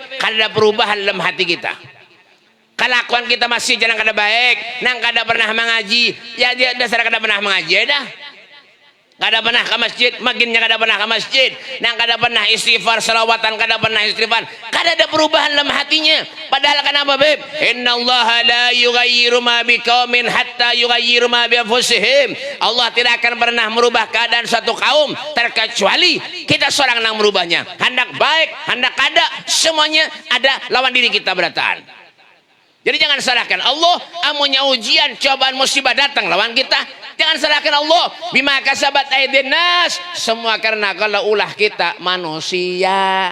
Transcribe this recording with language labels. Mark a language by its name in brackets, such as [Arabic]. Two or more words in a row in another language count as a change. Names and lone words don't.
[Banjar] Kada ada perubahan dalam hati kita. Kelakuan kita masih jangan kada baik. Nang kada pernah mengaji. Ya dia dasar kada pernah mengaji dah. Kada pernah ke masjid, makinnya kada pernah ke masjid. Nang kada pernah istighfar, salawatan kada pernah istighfar. Kada ada perubahan dalam hatinya. Padahal kenapa Beb? [Arabic] إن الله لا يغير ما بقوم حتى يغيروا ما بأنفسهم. [Indonesian] Allah tidak akan pernah merubah keadaan satu kaum terkecuali kita seorang yang merubahnya. [Banjar] Hendak baik, hendak kada, semuanya ada lawan diri kita berataan. Jadi jangan salahkan Allah, amunnya ujian, cobaan, musibah datang lawan kita. Jangan salahkan Allah, [Arabic] بما كسبت أيدي الناس. [Indonesian] Semua karena kalau ulah kita manusia.